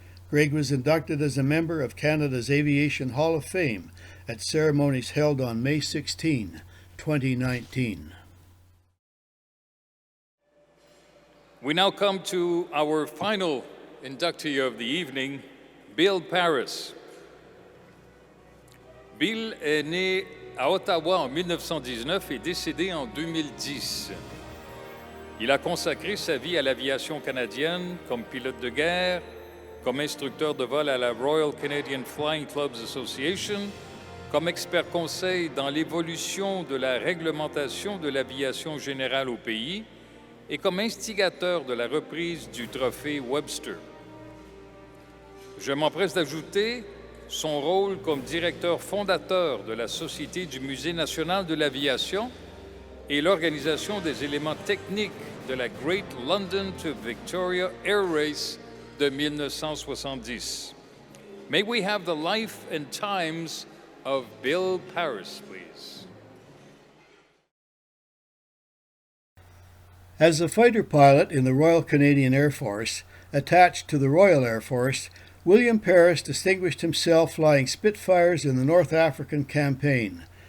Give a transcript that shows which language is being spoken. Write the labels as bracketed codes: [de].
[en] Greg was inducted as a member of Canada's Aviation Hall of Fame at ceremonies held on May 16, 2019. We now come to our final inductee of the evening, Bill Paris. [fr] Bill est né à Ottawa en 1919 et décédé en 2010. Il a consacré sa vie à l'aviation canadienne comme pilote de guerre, comme instructeur de vol à la Royal Canadian Flying Clubs Association, comme expert conseil dans l'évolution de la réglementation de l'aviation générale au pays et comme instigateur de la reprise du trophée Webster. Je m'empresse d'ajouter son rôle comme directeur fondateur de la Société du Musée national de l'aviation et l'organisation des éléments techniques de la Great London to Victoria Air Race de 1970. [en] May we have the life and times of Bill Paris, please. As a fighter pilot in the Royal Canadian Air Force, attached to the Royal Air Force, William Paris distinguished himself flying Spitfires in the North African Campaign.